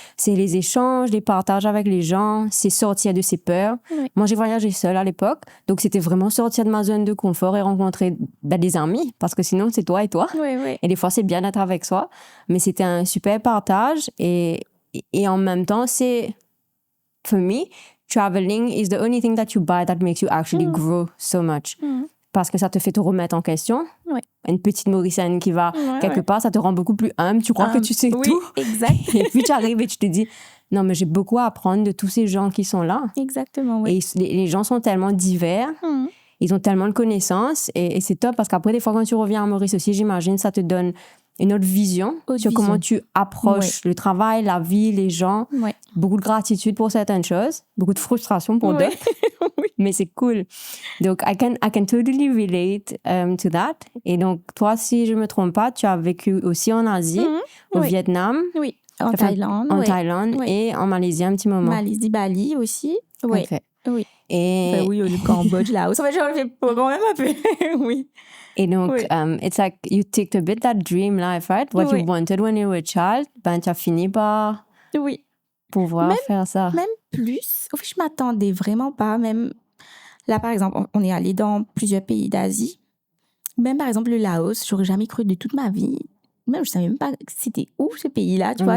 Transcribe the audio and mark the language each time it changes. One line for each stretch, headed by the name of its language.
French: C'est les échanges, les partages avec les gens, c'est sortir de ses peurs. Moi, j'ai voyagé seule à l'époque. Donc, c'était vraiment sortir de ma zone de confort et rencontrer des amis parce que sinon, c'est toi et toi. Et des fois, c'est bien d'être avec soi. Mais c'était un super partage et en même temps, c'est...
English: For me, traveling is the only thing that you buy that makes you actually grow so much.
French: Parce que ça te fait te remettre en question. Ouais. Une petite Mauricienne qui va quelque part, ça te rend beaucoup plus humble. Tu crois que tu sais tout. Exact. Et puis tu arrives et tu te dis, non, mais j'ai beaucoup à apprendre de tous ces gens qui sont là. Exactement, oui. Et les gens sont tellement divers. Ils ont tellement de connaissances. Et c'est top parce qu'après, des fois, quand tu reviens à Maurice aussi, j'imagine, ça te donne une autre vision sur comment tu approches le travail, la vie, les gens. Ouais. Beaucoup de gratitude pour certaines choses, beaucoup de frustration pour d'autres. Mais c'est cool. Donc,
English: I can totally relate to that.
French: Et donc, toi, si je me trompe pas, tu as vécu aussi en Asie, au Vietnam. Oui, en Thaïlande. En Thaïlande et en Malaisie un petit moment. Malaisie, Bali aussi. Oui. Okay. Oui. Et... Enfin, oui, le Cambodge, Laos. En fait, j'en fais quand même un peu. Oui. Et donc,
English: it's like you ticked a bit that dream life, right? What you wanted when you were a child.
French: Ben, tu as fini par pouvoir faire ça. Même plus. Au fait, je m'attendais vraiment pas. Même là, par exemple, on est allé dans plusieurs pays d'Asie. Même, par exemple, le Laos, j'aurais jamais cru de toute ma vie. Même, je savais même pas c'était où ce pays-là, tu vois.